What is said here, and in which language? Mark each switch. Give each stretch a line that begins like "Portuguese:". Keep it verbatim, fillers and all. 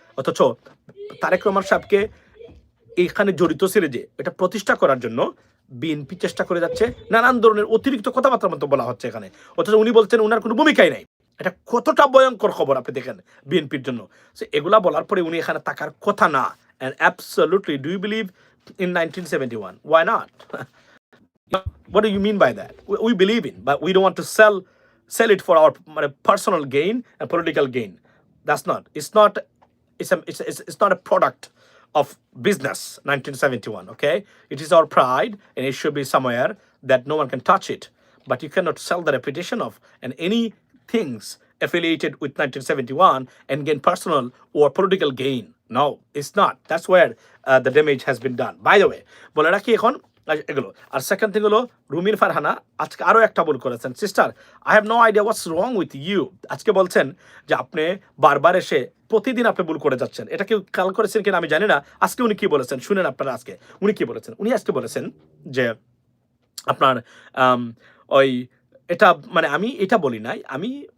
Bangla: অথচ তারেক রহমান সাহেবকে এইখানে জড়িত ছেড়ে যে এটা প্রতিষ্ঠা করার জন্য বিএনপি চেষ্টা করে যাচ্ছে, নানান ধরনের অতিরিক্ত কথাবার্তার মতো বলা হচ্ছে এখানে, অথচ উনি বলছেন উনার কোনো ভূমিকাই নাই। এটা কতটা ভয়ঙ্কর খবর আপনি দেখেন বিএনপির জন্য। সে এগুলা বলার পরে উনি এখানে থাকার কথা না।
English: And absolutely do you believe in nineteen seventy one? Why not? What do you mean by that? We, we believe in, but we don't want to sell sell it for our uh, personal gain and political gain. That's not. It's not. It's a. It's, a, it's it's not a product of business. nineteen seventy-one. Okay. It is our pride, and it should be somewhere that no one can touch it. But you cannot sell the reputation of and any things affiliated with nineteen seventy-one and gain personal or political gain. No, it's not. That's where uh, the damage has been done. By the way,
Bangla: বলে রাখি এখন আর এগুলো। আর second thing হলো, রুমিন ফারহানা আজকে আরও একটা ভুল করেছেন।
English: Sister, I have no idea what's wrong with you.
Bangla: আজকে বলছেন যে আপনি বারবার এসে প্রতিদিন আপনি ভুল করে যাচ্ছেন, এটা কেউ কাল করেছেন কিনা আমি জানি না। আজকে উনি কি বলেছেন শুনেন আপনারা, আজকে উনি কি বলেছেন। উনি আজকে বলেছেন যে আপনার আম, ওই এটা মানে আমি এটা বলি নাই, আমি